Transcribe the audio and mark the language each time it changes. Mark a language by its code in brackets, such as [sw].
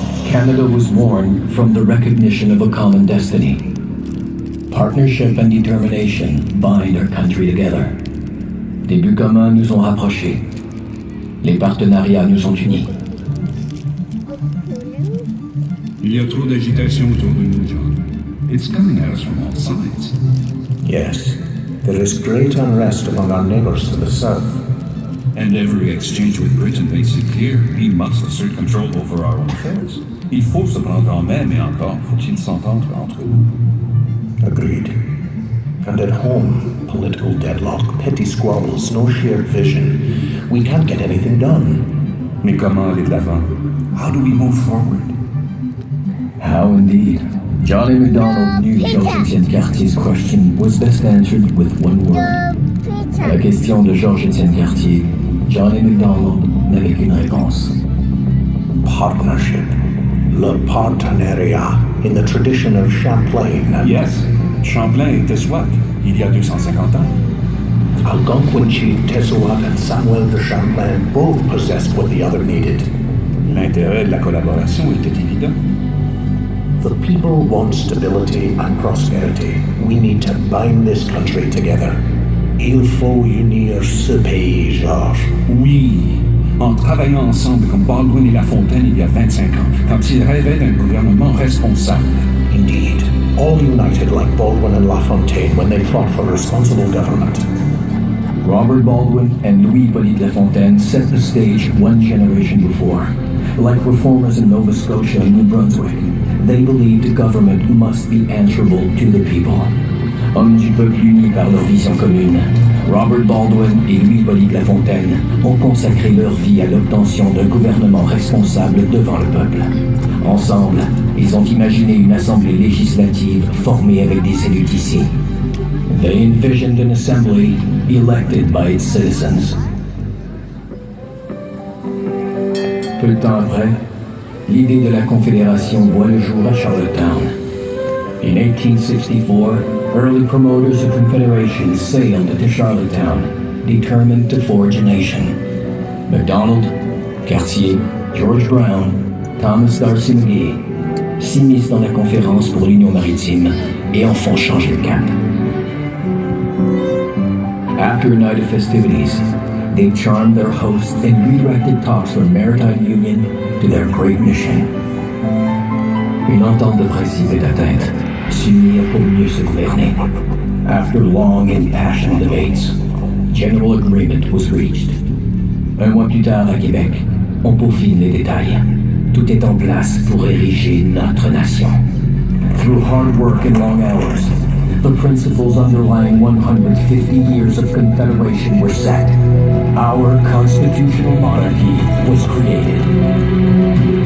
[en] Canada was born from the recognition of a common destiny. Partnership and determination bind our country together. [fr] Des buts communs nous ont rapprochés. Les partenariats nous ont unis. Il y a trop d'agitation autour de nous, John. [en] It's coming at us from all sides. Yes, there is great unrest among our neighbors to the south. And every exchange with Britain makes it clear we must assert control over our own affairs. [fr] Il faut se prendre en main, mais encore faut-il s'entendre entre nous. [en] Agreed. And at home, political deadlock, petty squabbles, no shared vision. We can't get anything done. [fr] Mais comment aller de l'avant? [en] How do we move forward? How indeed. John A. Macdonald knew Georges-Étienne Cartier's question was best answered with one word. [fr] À la question de Georges-Étienne Cartier, John A. Macdonald n'avait qu'une réponse. [en] Partnership. [fr] Le partenariat, [en] in the tradition of Champlain. Yes. [fr] Champlain était Swat, il y a 250 ans. [en] Algonquin chief Tessouat and Samuel de Champlain both possessed what the other needed. [fr] L'intérêt de la collaboration était évident. [en] The people want stability and prosperity. We need to bind this country together. [fr] Il faut unir ce pays, Georges. Oui, en travaillant ensemble comme Baldwin et La Fontaine il y a 25 ans, quand ils rêvaient d'un gouvernement responsable. [en] Indeed, all united like Baldwin and La Fontaine when they fought for responsible government. Robert Baldwin and Louis-Hippolyte Lafontaine set the stage one generation before. Like reformers in Nova Scotia and New Brunswick, they believed government must be answerable to the people. [fr] Hommes du peuple unis par leur vision commune, Robert Baldwin et Louis-Hippolyte Lafontaine ont consacré leur vie à l'obtention d'un gouvernement responsable devant le peuple. Ensemble, ils ont imaginé une assemblée législative formée avec des élus d'ici. [en] They envisioned an assembly elected by its citizens. [fr] Peu de temps après, l'idée de la Confédération voit le jour à Charlottetown. [en] In 1864, early promoters of Confederation sailed to Charlottetown, determined to forge a nation. [fr] MacDonald, Cartier, George Brown, Thomas D'Arcy McGee s'immiscent dans la conférence pour l'Union maritime et en font changer le cap. [en] After a night of festivities, they charmed their hosts and redirected talks from maritime union to their great mission. [fr] Une entente de principe est atteinte, s'unir pour mieux se gouverner. [en] After long and passionate debates, general agreement was reached. [fr] Un mois plus tard à Québec, on peaufine les détails. Tout est en place pour ériger notre nation. [en] Through hard work and long hours, the principles underlying 150 years of Confederation were set. Our constitutional monarchy was created.